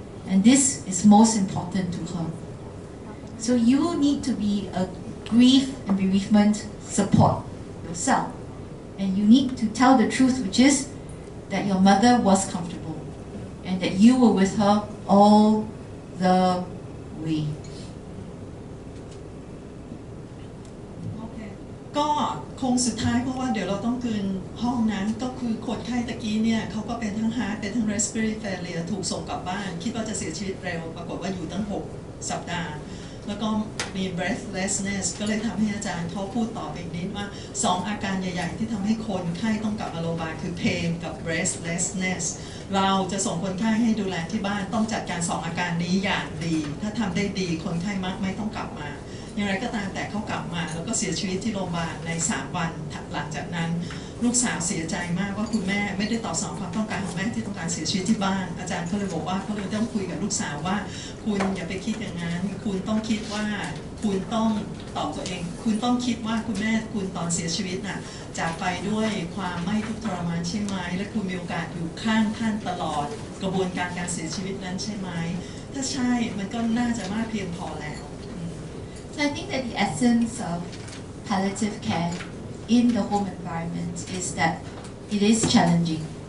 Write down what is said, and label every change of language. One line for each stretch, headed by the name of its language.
English: And this is most important to her. So you need to be a grief and bereavement support yourself. And you need to tell the truth, which is that your mother was comfortable and that you were with her all the way.
Thai: โอเคก็คงสุดท้ายเพราะว่าเดี๋ยวเราต้องคืนห้องนะก็คือคนไข้ตะกี้เนี่ยเขาก็เป็นทั้ง heart เป็นทั้ง respiratory failure ถูกส่งกลับบ้านคิดว่าจะเสียชีวิตเร็วปรากฏว่าอยู่ตั้ง6 สัปดาห์ แล้วก็มี breathlessness ก็เลยทำให้อาจารย์เขาพูดต่อไปอีกนิดว่า2 อาการใหญ่ๆที่ทำให้คนไข้ต้องกลับมาโรงพยาบาลคือ pain กับ breathlessness เราจะส่งคนไข้ให้ดูแลที่บ้านต้องจัดการ2 อาการนี้อย่างดีถ้าทำได้ดีคนไข้มักไม่ต้องกลับมาอย่างไรก็ตามแต่เขากลับมาแล้วก็เสียชีวิตที่โรงพยาบาลใน3 วันหลังจากนั้น ลูกสาวเสียใจมากว่าคุณแม่ไม่ได้ตอบสนองความต้องการของแม่ที่ต้องการเสียชีวิตที่บ้านอาจารย์เขาเลยบอกว่าเขาเลยต้องคุยกับลูกสาวว่าคุณอย่าไปคิดอย่างนั้นคุณต้องคิดว่าคุณต้องตอบตัวเองคุณต้องคิดว่าคุณแม่คุณตอนเสียชีวิตน่ะจากไปด้วยความไม่ทุกข์ทรมานใช่ไหมและคุณมีโอกาสอยู่ข้างท่านตลอดกระบวนการเสียชีวิตนั้นใช่ไหมถ้าใช่มันก็น่าจะมากเพียงพอแล้ว
English: So I think that the essence of palliative care in the home environment is that it is challenging.